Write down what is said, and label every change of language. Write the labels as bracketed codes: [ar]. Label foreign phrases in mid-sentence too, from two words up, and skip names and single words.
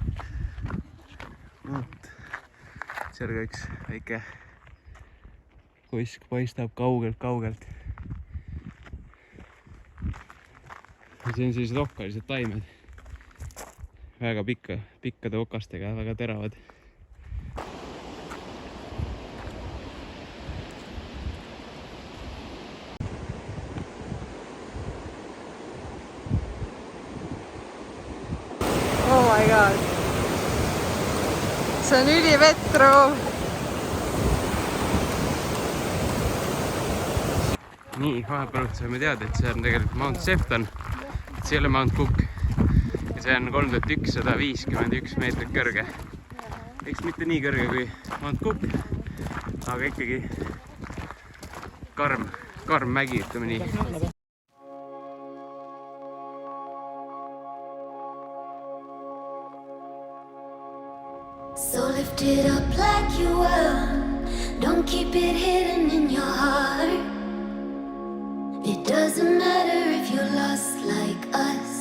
[et] Seal ka üks väike kuisk paistab kaugelt. Ja siin on sellised okkalised taimed. Väga pikkade okastega, väga teravad. [en] Oh my god. [et] See on ülivetru. Nii, vahepeal saime teada, et see on tegelikult Mount Sefton, et see ei ole Mount Cook ja see on 3151 meetrit kõrge. Eks mitte nii kõrge kui Mount Cook, aga ikkagi karm mägi, ütleme nii. [en] So lift it up like you were, don't keep it hidden in your heart. It doesn't matter if you're lost like us.